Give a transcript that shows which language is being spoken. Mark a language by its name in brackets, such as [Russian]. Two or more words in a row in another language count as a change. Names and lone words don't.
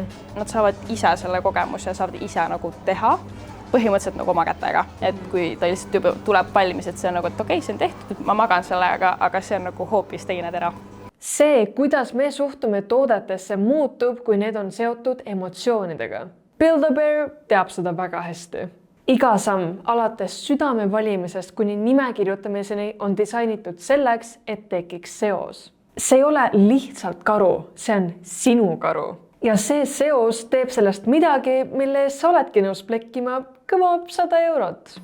[Estonian] Nad saavad ise selle kogemuse, saavad ise nagu teha põhimõtteliselt nagu oma kätega. Et kui ta lihtsalt juba tuleb valmis, et see on nagu, et okei, see on tehtud, ma magan sellega, aga see on nagu hoopis teine tera. See, kuidas me suhtume toodetesse, muutub, kui need on seotud emotsioonidega. Build-A-Bear teab seda väga hästi. Iga samm, alates südame valimisest kuni nime kirjutamiseni on disainitud selleks, et tekiks seos. See ei ole lihtsalt karu, see on sinu karu. Ja see seos teeb sellest midagi, mille eest sa oledki nõus plekkima kõva 100 eurot.